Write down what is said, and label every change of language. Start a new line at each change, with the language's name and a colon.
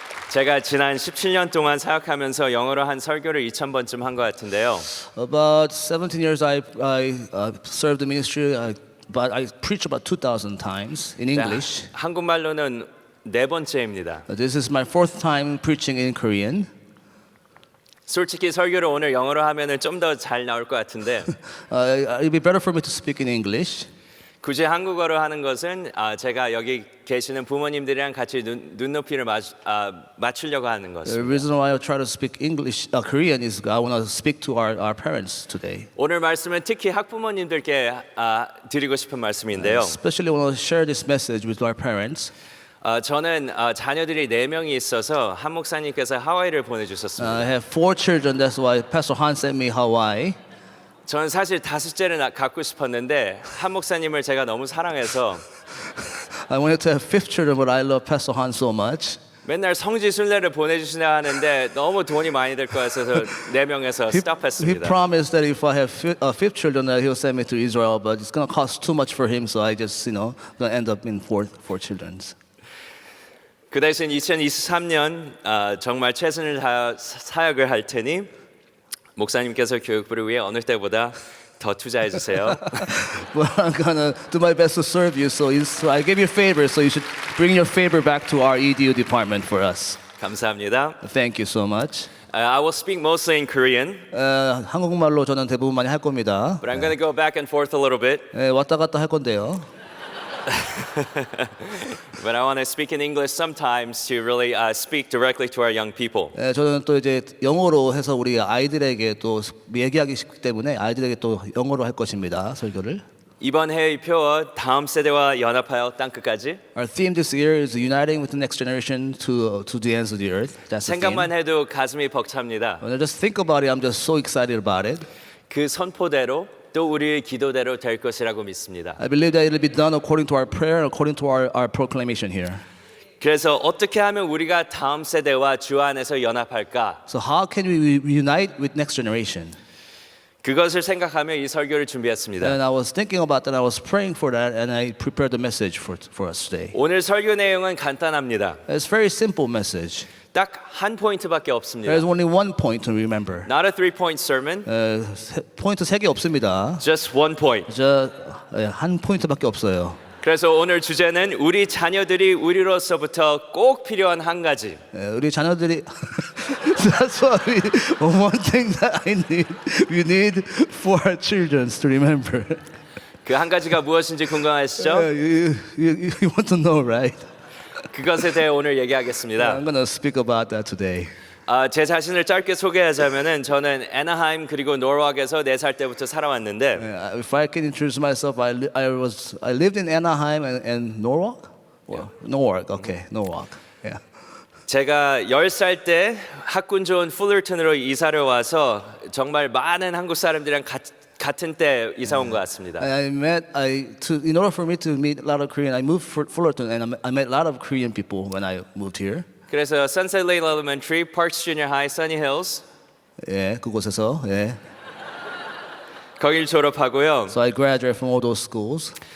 Korean: 제가 지난 17년 동안 사역하면서 영어로 한 설교를 2,000번쯤 한 것 같은데요.
English: About 17 years I served the ministry, but I preached about 2,000 times in English.
Korean: 한국말로는 네 번째입니다.
English: This is my fourth time preaching in Korean.
Korean: 솔직히 설교를 오늘 영어로 하면은 좀 더 잘 나올 것 같은데
English: It'd be better for me to speak in English.
Korean: 굳이 한국어로 하는 것은 제가 여기 계시는 부모님들이랑 같이 눈높이를 맞추려고 하는
English: The
Korean: 것입니다.
English: reason why I try to speak Korean is I want to speak to our parents today.
Korean: 오늘 말씀은 특히 학부모님들께 드리고 싶은 말씀인데요.
English: Especially want to share this message with our parents.
Korean: 저는 자녀들이 4명이 있어서 한 목사님께서 하와이를 보내주셨습니다.
English: I have 4 children, that's why Pastor Han sent me Hawaii.
Korean: 저는 사실 5째를 갖고 싶었는데 한 목사님을 제가 너무 사랑해서
English: I wanted to have 5th children, but I love Pastor Han so much.
Korean: 맨날 성지 순례를 보내주시나 하는데 너무 돈이 많이 들 것 같아서 4명에서
English: He
Korean: 스탑했습니다.
English: promised that if I have 5th children, that he'll send me to Israel, but it's gonna cost too much for him, so I just, gonna end up in four children.
Korean: 그 대신 2023년 정말 최선을 다해 사역을 할 테니 목사님께서 교육부를 위해 어느 때보다 더 투자해 주세요.
English: But I'm gonna do my best to serve you, so I gave you a favor, so you should bring your favor back to our EDU department for us.
Korean: 감사합니다.
English: Thank you so much. I will speak mostly in Korean,
Korean: 한국말로 저는 대부분 많이 할 겁니다.
English: but I'm going to go back and forth a little bit.
Korean: 왔다 갔다 할 건데요.
English: But I want to speak in English sometimes to really speak directly to our young people.
Korean: 저는 또 이제 영어로 해서 우리 아이들에게 또 얘기하기 쉽기 때문에 아이들에게 또 영어로 할 것입니다. 설교를. 이번 해의 표어 다음 세대와 연합하여 땅 끝까지.
English: Our theme this year is uniting with the next generation to the ends of the earth. That's the theme.
Korean: 생각만 해도 가슴이 벅찹니다.
English: When I just think about it, I'm just so excited about it.
Korean: 그 선포대로 또 우리의 기도대로 될 것이라고 믿습니다.
English: I believe that it will be done according to our prayer and according to our proclamation here.
Korean: 그래서 어떻게 하면 우리가 다음 세대와 주 안에서 연합할까?
English: So how can we reunite with next generation?
Korean: 그것을 생각하며 이 설교를 준비했습니다.
English: And I was thinking about that. I was praying for that, and I prepared the message for us today.
Korean: 오늘 설교 내용은 간단합니다.
English: It's a very simple message.
Korean: 딱 한 포인트밖에 없습니다.
English: There's only one point to remember. Not a 3-point sermon,
Korean: 포인트 3개 없습니다.
English: just one point.
Korean: 한 포인트밖에 없어요. 그래서 오늘 주제는 우리 자녀들이 우리로서부터 꼭 필요한 한 가지. 우리 자녀들이
English: That's what one thing that we need for our children to remember.
Korean: 그 한 가지가 무엇인지 궁금하시죠?
English: You want to know, right?
Korean: 그것에 대해 오늘 얘기하겠습니다.
English: I'm gonna speak about that today.
Korean: 제 자신을 짧게 소개하자면은 저는 애나하임 그리고 노르왁에서 4살 때부터 살아왔는데
English: If I can introduce myself, I lived in Anaheim and Norwalk. Well, Norwalk, okay, Norwalk. Yeah.
Korean: 제가 10살 때 학군 좋은 풀러튼으로 이사를 와서 정말 많은 한국 사람들이랑 같은 때 이사 온 것 같습니다.
English: In order for me to meet a lot of Korean, I moved for Fullerton, and I met a lot of Korean people when I moved here.
Korean: 그래서 Sunset Lane Elementary, Parks Junior High, Sunny Hills 예, 그곳에서 예. 거길 졸업하고요.
English: So I graduated from all those schools.